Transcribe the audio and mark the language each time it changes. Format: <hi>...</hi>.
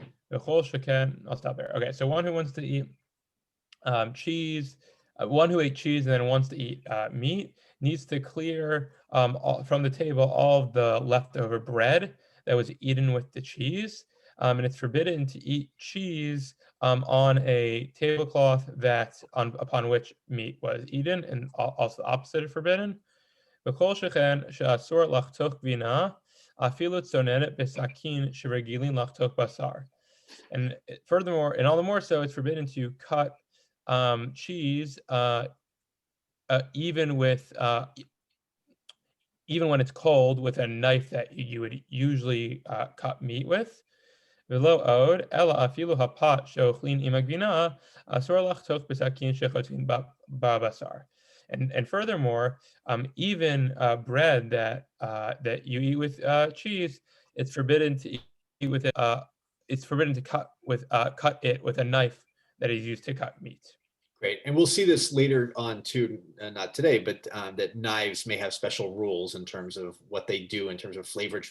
<en>V'chol sheken, I'll stop there. Okay, so one who wants to eat cheese, one who ate cheese and then wants to eat meat needs to clear from the table all of the leftover bread that was eaten with the cheese. And it's forbidden to eat cheese on a tablecloth upon which meat was eaten, and also the opposite of forbidden.</en> <he>וכל שכן שאסור לחתוך גבינה, אפילו צוננת בסכין שרגילים לחתוך בשר.</he> <en>And furthermore, and all the more so, it's forbidden to cut cheese even when it's cold with a knife that you would usually cut meat with.</en> <he>ולא עוד, אלא אפילו הפת שאוכלים עם הגבינה, אסור לחתוך בסכין שחותכים בבשר.</he> <en>And furthermore, even bread that you eat with cheese, it's forbidden to eat with it. It's forbidden to cut it with a knife that is used to cut meat. Great, and we'll see this later on too, not today, but that knives may have special rules in terms of what they do in terms of flavor.</en>